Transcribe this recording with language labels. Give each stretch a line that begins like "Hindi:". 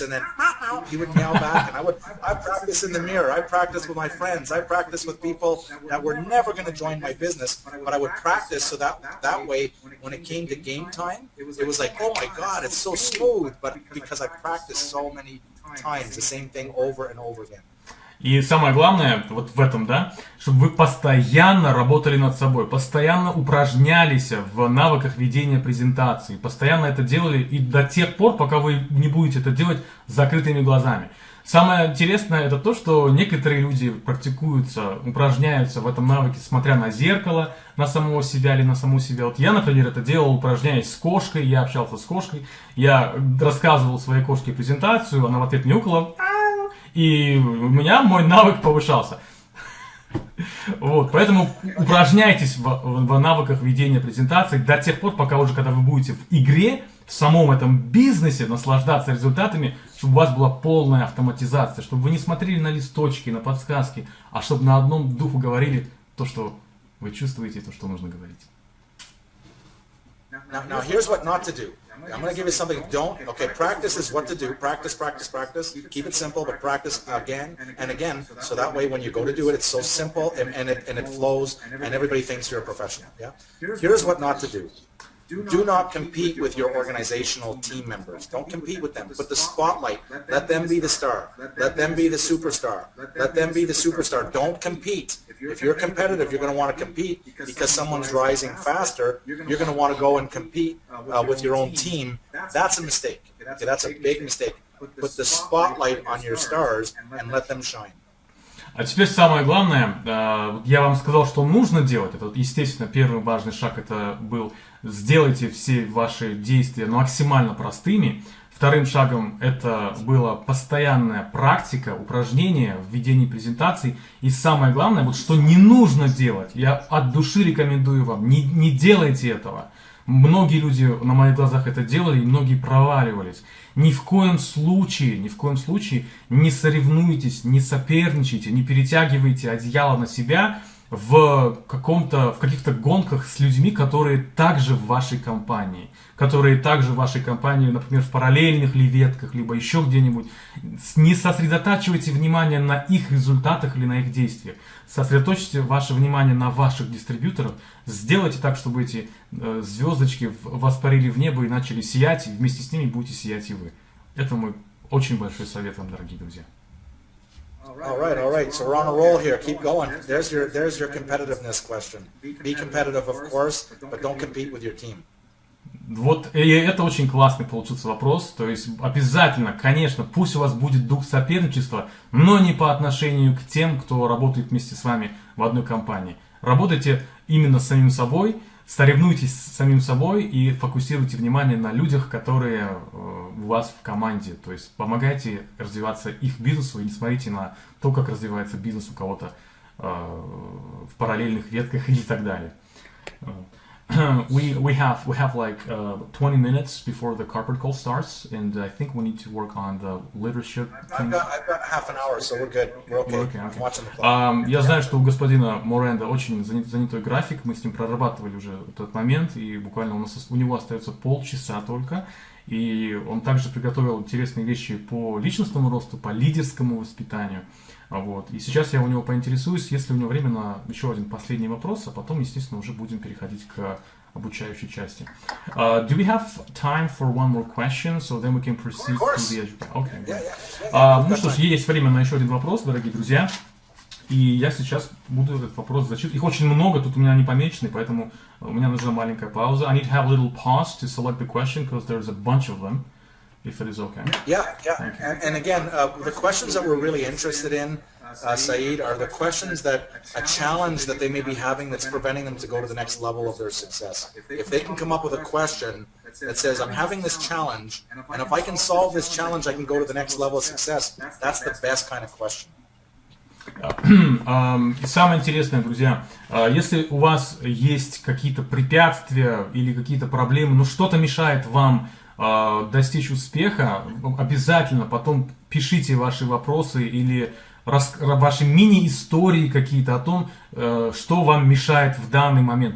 English: And then he would meow back, and I practiced in the mirror, I practiced with my friends, I practiced with people that were never going to join my business, but I would practice so that way, when it came to game time, it was like, oh my God, it's so smooth, but because I practiced so many times, the same thing over and over again.
Russian: И самое главное вот в этом, да, чтобы вы постоянно работали над собой, постоянно упражнялись в навыках ведения презентации, постоянно это делали и до тех пор, пока вы не будете это делать с закрытыми глазами. Самое интересное это то, что некоторые люди практикуются, упражняются в этом навыке, смотря на зеркало, на самого себя или на саму себя. Вот я, например, это делал, упражняясь с кошкой, я общался с кошкой, я рассказывал своей кошке презентацию, она в ответ мяукала, и у меня мой навык повышался. Вот, поэтому упражняйтесь в навыках ведения презентаций до тех пор, пока уже, когда вы будете в игре, в самом этом бизнесе наслаждаться результатами, чтобы у вас была полная автоматизация, чтобы вы не смотрели на листочки, на подсказки, а чтобы на одном духу говорили то, что вы чувствуете, то, что нужно говорить.
English: Now here's what not to do. I'm going to give you something. Okay, practice is what to do. Practice. Keep it simple, but practice again and again. So that way when you go to do it, it's so simple and it flows and everybody thinks you're a professional. Yeah. Here's what not to do. Do not compete with your organizational team members. Don't compete with them. Put the spotlight. Let them be the star. Let them be the superstar. Let them be the superstar. Don't compete. If you're competitive, you're going to want to compete because someone's rising faster. You're going to want to go and compete with your own team. That's a mistake. Okay, that's a big mistake. Put the spotlight on your stars and let them shine.
Russian: А теперь самое главное, я вам сказал, что нужно делать. Это, естественно, первый важный шаг это был: сделайте все ваши действия максимально простыми. Вторым шагом это была постоянная практика, упражнения в ведении презентаций. И самое главное, вот что не нужно делать, я от души рекомендую вам, не делайте этого. Многие люди на моих глазах это делали, и многие проваливались. Ни в коем случае не соревнуйтесь, не соперничайте, не перетягивайте одеяло на себя в каких-то гонках с людьми, которые также в вашей компании. Например, в параллельных ли ветках, либо еще где-нибудь. Не сосредотачивайте внимание на их результатах или на их действиях. Сосредоточьте ваше внимание на ваших дистрибьюторах. Сделайте так, чтобы эти звездочки воспарили в небо и начали сиять, и вместе с ними будете сиять и вы. Это мой очень большой совет вам, дорогие друзья.
English: All right. So we're on a roll here. Keep going. There's your competitiveness question. Be competitive, of course, but don't compete with your team.
Russian: Вот, и это очень классный получился вопрос. То есть обязательно, конечно, пусть у вас будет дух соперничества, но не по отношению к тем, кто работает вместе с вами в одной компании. Работайте именно с самим собой, соревнуйтесь с самим собой и фокусируйте внимание на людях, которые у вас в команде. То есть помогайте развиваться их бизнесу и не смотрите на то, как развивается бизнес у кого-то в параллельных ветках и так далее.
English: We have like 20 minutes before the corporate call starts, and I think we need to work on the leadership thing. I've got half an hour, so we're good. We're okay. I'm watching the clock.
Russian: Я знаю, что у господина Морэнда очень занятой график, мы с ним прорабатывали уже этот момент, и буквально у него остается полчаса только, и он также приготовил интересные вещи по личностному росту, по лидерскому воспитанию. Вот. И сейчас я у него поинтересуюсь, есть ли у него время на еще один последний вопрос, а потом, естественно, уже будем переходить к обучающей части.
English: Do we have time for one more question, so then we can proceed to the education? Okay.
Russian: Ну что ж, есть время на еще один вопрос, дорогие друзья. И я сейчас буду этот вопрос зачитывать. Их очень много, тут у меня не помечены, поэтому у меня нужна маленькая пауза.
English: I need to have a little pause to select the question, because there's a bunch of them. If it is okay. Yeah. And again, the questions that we're really interested in, Saeed, are the questions that a challenge that they may be having that's preventing them to go to the next level of their success. If they can come up with a question that says, I'm having this challenge, and if I can solve this challenge, I can go to the next level of success, that's the best kind of question.
Russian: Самое интересное, друзья, если у вас есть какие-то препятствия или какие-то проблемы, но что-то мешает вам достичь успеха, обязательно потом пишите ваши вопросы или ваши мини-истории какие-то о том, что вам мешает в данный момент.